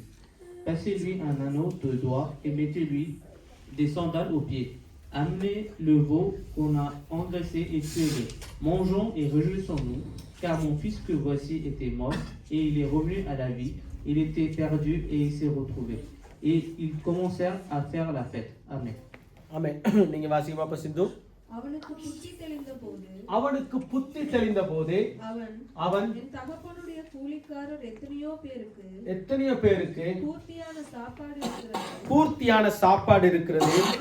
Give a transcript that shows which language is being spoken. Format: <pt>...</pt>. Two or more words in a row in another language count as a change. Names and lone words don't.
<fr>Passez-lui un anneau de doigt et mettez-lui des sandales aux pieds. Amenez le veau qu'on a engraissé et tuez-le. Mangeons et réjouissons-nous, car mon fils que voici était mort et il est revenu à la vie. Il était perdu et il s'est retrouvé. Et ils commencèrent à faire la fête. Amen.</fr> <ta>ஆமென். நீங்க வாசிங்க பாப்பா சிந்து. அவனுக்கு புத்தி தெளிந்த போது அவனுக்கு புத்தி தெளிந்த போது அவன் என் தகப்பனுடைய கூலிக்காரர் எத்தனையோ பேருக்கு பூர்த்தியான சாப்பாடு இருக்கிறது.</ta>